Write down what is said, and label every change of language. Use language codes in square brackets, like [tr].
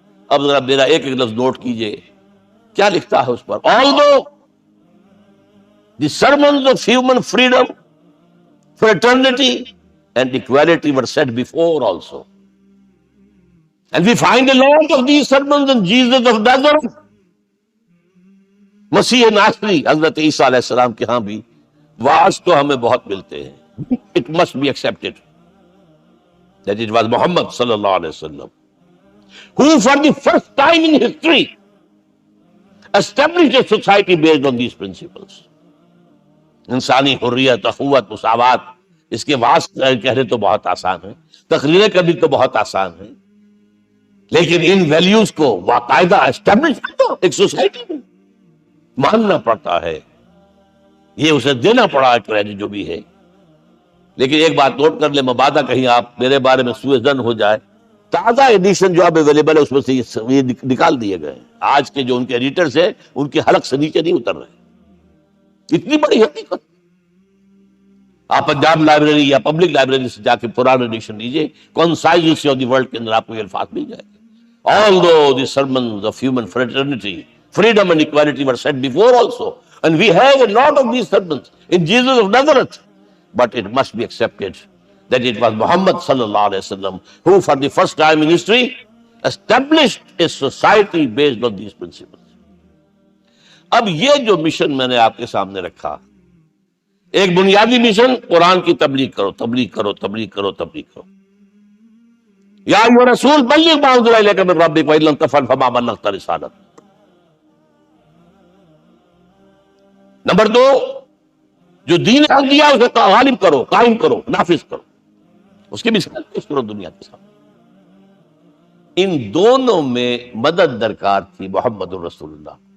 [ur] اب ذرا میرا ایک لفظ نوٹ کیجئے، کیا لکھتا ہے اس پر؟ [en] Although the sermons of human freedom, fraternity and equality were said before also, and we find a lot of these sermons in Jesus of Nazareth. [ur] مسیح ناصری حضرت عیسیٰ علیہ السلام کے ہاں بھی واعظ تو ہمیں بہت ملتے ہیں. [en] It must be accepted that it was Muhammad صلی اللہ علیہ وسلم who for the first time in history established a society based on these principles. [ur] انسانی حریت، اخوت، مساوات، اس کے واعظ کہنے تو بہت آسان ہے، تقریریں کرنی تو بہت آسان ہے، لیکن ان ویلیوز کو باقاعدہ اسٹیبلش کرنا ایک سوسائٹی میں ماننا پڑتا ہے. یہ اسے دینا پڑا ہے کریڈٹ جو بھی ہے. لیکن ایک بات نوٹ کر لیں، مبادہ کہیں آپ میرے بارے میں سوء ظن ہو جائے، تازہ ایڈیشن جو اب اویلیبل ہے اس میں سے یہ نکال دیے گئے. آج کے جو ان کے ایڈیٹرز ہیں ان کے حلق سے نیچے نہیں اتر رہے. اتنی بڑی حقیقت. آپ پنجاب لائبریری یا پبلک لائبریری سے جا کے پرانا ایڈیشن لیجیے، concise history of the world کے اندر آپ کو یہ الفاظ مل جائے گے. [en] Although the sermons of human fraternity, freedom and equality were said before also, and we have a lot of these sermons in Jesus of Nazareth, but it must be accepted that it was Muhammad sallallahu alaihi wasallam who for the first time in history established a society based on these principles. [ur] اب یہ جو mission میں نے آپ کے سامنے رکھا، ایک بنیادی مشن قرآن کی تبلیغ کرو، تبلیغ کرو، تبلیغ کرو، تبلیغ کرو. [ar] یا ایھا رسول بلغ ما انزل الیک من ربک وان لم تفعل فما بلغت رسالتہ. [ur] نمبر 2، جو دین حق دیا اسے غالب کرو، قائم کرو، نافذ کرو، اس کی مثال پیش کرو دنیا کے سامنے. ان دونوں میں مدد درکار تھی محمد الرسول اللہ.